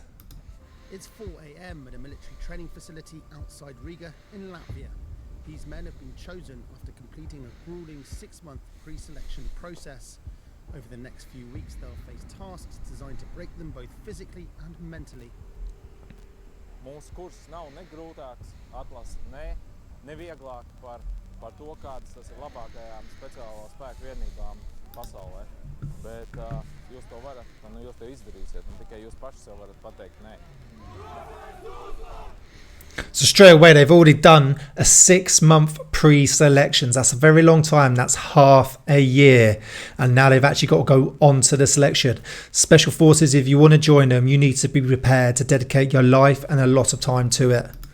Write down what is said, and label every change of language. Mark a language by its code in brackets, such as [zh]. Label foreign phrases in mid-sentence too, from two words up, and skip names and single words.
[en] It's 4 AM at a military training facility outside Riga in Latvia. These men have been chosen after completing a grueling 6-month pre-selection process. Over the next few weeks, they'll face tasks designed to break them both physically and mentally. [lv] Mūsu kurs nav ne grūtāks, atlases ne vieglāk par to, kādas tas ir labākajām speciālo spēku vienībām pasaulē. Bet jūs to varat, jūs to izdarīsiet, un tikai jūs paši sev varat pateikt nē. [en] So straight away, they've already done a 6-month pre-selections. That's a very long time. That's half a year. And now they've actually got to go on to the selection. Special Forces, if you want to join them, you need to be prepared to dedicate your life and a lot of time to it.